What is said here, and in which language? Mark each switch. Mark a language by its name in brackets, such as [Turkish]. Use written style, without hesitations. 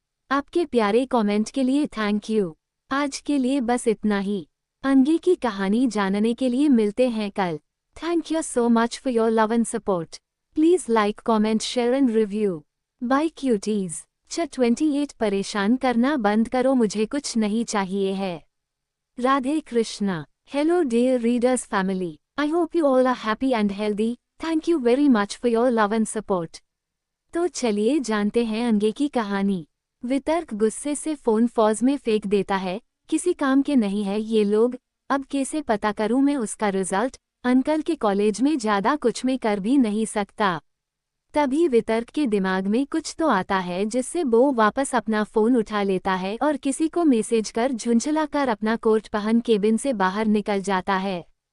[Hindi] आपके प्यारे कमेंट के लिए [English] Thank you. [Hindi] आज के लिए बस इतना ही। आगे की कहानी जानने के लिए मिलते हैं कल। [English] Thank you so much for your love and support. Please like comment share and review. Bye cuties. [Hindi] 28 परेशान करना बंद करो, मुझे कुछ नहीं चाहिए है। Radhe Krishna. [English] Hello dear readers family. I hope you all are happy and healthy. Thank you very much for your love and support. [Hindi] तो चलिए जानते हैं आगे की कहानी। वितर्क गुस्से से फोन फौज में फेंक देता है, किसी काम के नहीं है ये लोग, अब कैसे पता करूं मैं उसका रिजल्ट, अंकल के कॉलेज में ज्यादा कुछ में कर भी नहीं सकता। तभी वितर्क के दिमाग में कुछ तो आता है जिससे वो वापस अपना फोन उठा लेता है और किसी को मैसेज कर झुंझलाकर अपना कोट पहन केबिन से बाहर निकल जाता है।